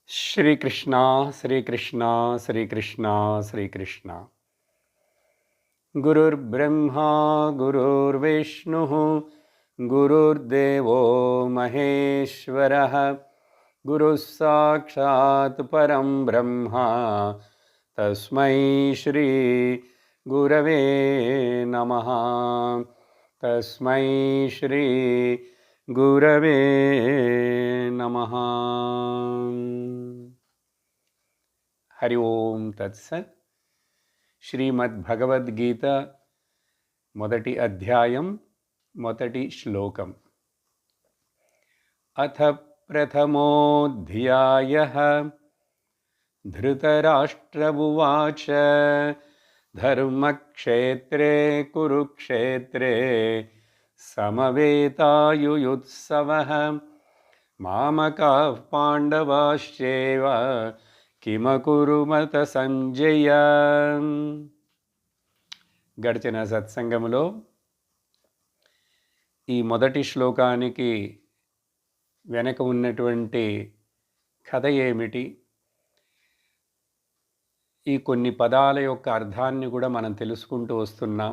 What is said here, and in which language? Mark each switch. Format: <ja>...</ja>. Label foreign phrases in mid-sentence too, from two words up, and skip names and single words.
<sa>श्रीकृष्ण श्रीकृष्ण श्रीकृष्ण श्रीकृष्ण गुरुर्ब्रह्मा गुरुर्विष्णुः गुरुर्देवो महेश्वरः गुरुः साक्षात् परं ब्रह्म तस्मै श्री गुरवे नमः तस्मै श्री गुरवे नमः। हरि ओम तत्सत्।</sa> <te>శ్రీమద్భగవద్గీత మొదటి అధ్యాయం మొదటి శ్లోకం.</te> <sa>అథ ప్రథమోऽధ్యాయః ధృతరాష్ట్ర ఉవాచ ధర్మక్షేత్రే కురుక్షేత్రే సమవేతాయుయుత్సవః మామకాః పాండవాశ్చైవ కిమకురుమత సంజయ.</sa> <te>గడిచిన సత్సంగములో ఈ మొదటి శ్లోకానికి వెనక ఉన్నటువంటి కథ ఏమిటి, ఈ కొన్ని పదాల యొక్క అర్థాన్ని కూడా మనం తెలుసుకుంటూ వస్తున్నాం.</te>